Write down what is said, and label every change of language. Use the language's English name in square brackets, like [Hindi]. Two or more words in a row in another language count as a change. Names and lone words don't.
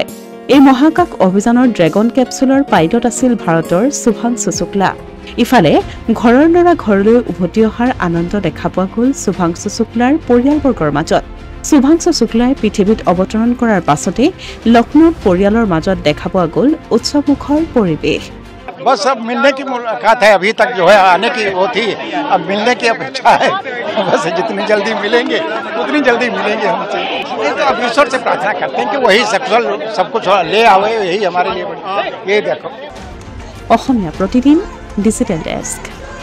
[Assamese] এই মহাকাশ অভিযানৰ ড্ৰেগন কেপচুলৰ পাইলট আছিল ভাৰতৰ শুভাংশু শুক্লা। ইফালে ঘৰৰ ল'ৰা ঘৰলৈ উভতি অহাৰ আনন্দ দেখা পোৱা গ'ল শুভাংশু শুক্লাৰ পৰিয়ালবৰ্গৰ মাজত। শুভাংশু শুক্লাই পৃথিৱীত অৱতৰণ কৰাৰ পাছতে লক্ষ্ণৌত পৰিয়ালৰ মাজত দেখা পোৱা গ'ল উৎসৱমুখৰ পৰিৱেশ। [Hindi] बस अब मिलने की मुलाकात है, अभी तक जो है आने की वो थी, अब मिलने की अपेक्षा है। बस जितनी जल्दी मिलेंगे उतनी जल्दी मिलेंगे हमसे। ये तो अब ईश्वर से प्रार्थना करते हैं कि वही सब कुछ ले आवे, यही हमारे लिए ये देखो। [Assamese] অসমীয়া প্ৰতিদিন ডিজিটেল ডেস্ক।